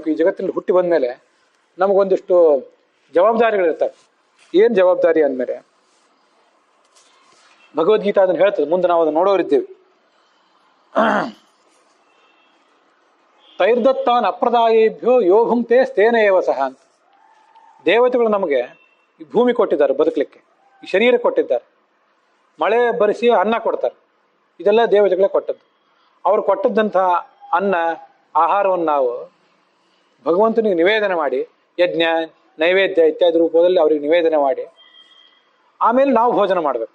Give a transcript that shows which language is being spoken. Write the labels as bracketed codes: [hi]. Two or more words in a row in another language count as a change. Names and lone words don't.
[kn] ಈ ಜಗತ್ತಿನಲ್ಲಿ ಹುಟ್ಟಿ ಬಂದ್ಮೇಲೆ ನಮಗೊಂದಿಷ್ಟು ಜವಾಬ್ದಾರಿಗಳಿರ್ತವೆ. ಏನ್ ಜವಾಬ್ದಾರಿ ಅಂದಮೇಲೆ ಭಗವದ್ಗೀತಾ ಅದನ್ನು ಹೇಳ್ತದೆ, ಮುಂದೆ ನಾವು ಅದನ್ನು ನೋಡೋರಿದ್ದೇವೆ. [sa] ತೈರ್ದತ್ತಾನ್ ಅಪ್ರದಾಯೇಭ್ಯೋ ಯೋ ಭುಂಕ್ತೆ ಸ್ಥೇನ ಏವ ಸಹ ಅಂತ. [kn] ದೇವತೆಗಳು ನಮಗೆ ಈ ಭೂಮಿ ಕೊಟ್ಟಿದ್ದಾರೆ, ಬದುಕಲಿಕ್ಕೆ ಈ ಶರೀರ ಕೊಟ್ಟಿದ್ದಾರೆ, ಮಳೆ ಬರಿಸಿ ಅನ್ನ ಕೊಡ್ತಾರೆ. ಇದೆಲ್ಲ ದೇವತೆಗಳೇ ಕೊಟ್ಟದ್ದು. ಅವ್ರು ಕೊಟ್ಟದ್ದಂತಹ ಅನ್ನ ಆಹಾರವನ್ನು ನಾವು ಭಗವಂತನಿಗೆ ನಿವೇದನೆ ಮಾಡಿ, ಯಜ್ಞ ನೈವೇದ್ಯ ಇತ್ಯಾದಿ ರೂಪದಲ್ಲಿ ಅವ್ರಿಗೆ ನಿವೇದನೆ ಮಾಡಿ ಆಮೇಲೆ ನಾವು ಭೋಜನ ಮಾಡಬೇಕು.